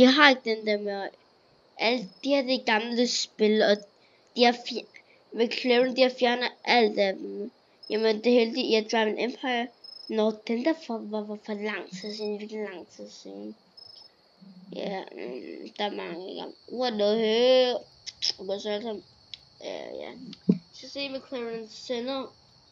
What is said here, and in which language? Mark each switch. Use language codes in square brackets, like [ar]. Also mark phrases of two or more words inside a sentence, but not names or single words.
[da] har ikke den der med alt, de har det gamle spil, og de har McLaren, de har fjernet alt af dem. Jamen det er heldigt i at Driving Empire, når den der var for lang tid siden, virkelig lang tid siden. Ja, der er mange gange. [en] What the hell? [da] Okay, så altså, ja. Så se McLaren Center.